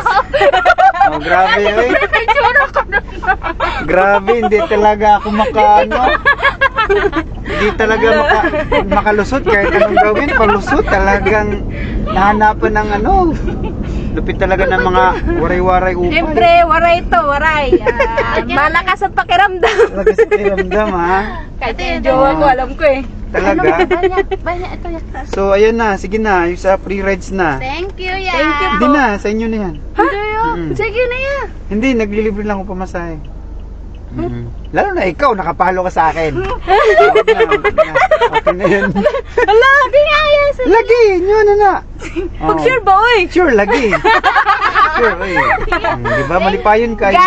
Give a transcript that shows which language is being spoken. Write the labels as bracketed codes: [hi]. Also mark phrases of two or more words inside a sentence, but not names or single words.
[tl] Oh, grabe eh. Picture ko na. Grabe, hindi talaga ako hindi talaga makalusot kahit anong gawin, palusot talagang nahanapan ng lupit talaga ng mga waray-waray upay. Siyempre, waray to, waray. Malakas at pakiramdam. Talaga sa tiramdam ha. Kahit yung jowa ko, alam ko eh. Talaga. Banya, ito yan. So ayan na, sige na, yung sa [en] free rides [tl] na. [en] Thank you, yan. Thank you. [tl] Hindi na, sa inyo na yan. Hindi yun. Mm-mm. Sige na yan. Hindi, naglilibre lang ako pamasahe. Lalo na ikaw, nakapalo ka sa akin. Okay na yun. Hala, di nga yan. Lagi, yun na. [war] Pag-sure ba, oy? Sure, lagi. Sure, oy. Di ba, malipayon ka. Yun